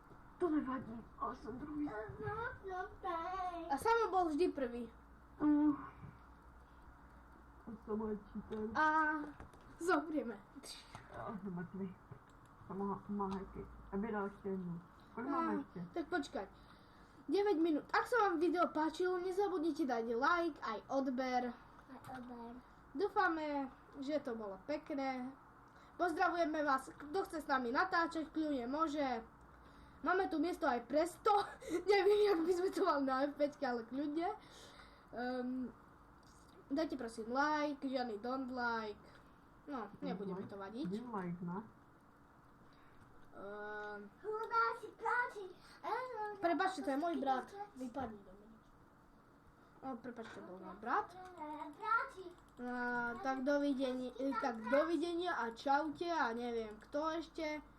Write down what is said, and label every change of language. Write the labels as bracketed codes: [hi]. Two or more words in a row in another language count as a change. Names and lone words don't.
[cs] To nevadí, ale jsem druhý. [sk] A Samo bol vždy prvý. A Samo je cheater. A zomrieme. [cs] Já jsem mrtvý. Samo má hacky. Aby dal ještě jednu. Kolik máme ještě? [sk] Tak počkať. 9 minút. Ak sa vám video páčilo, nezabudnite dať like aj odber. Dúfame, že to bolo pekné. Pozdravujeme vás, kto chce s nami natáčať, kľudne môže. Máme tu miesto aj pre 100. Neviem, jak by sme to mali na F5, ale kľudne. Dajte prosím like, žiadny [en] don't like. No, [sk] nebude mi to vadiť. Like, ne? Prepačte, to je môj brat. Vypadni do mňa. Prepačte, bol môj brat. Tak dovidenia a čaute a neviem kto ešte.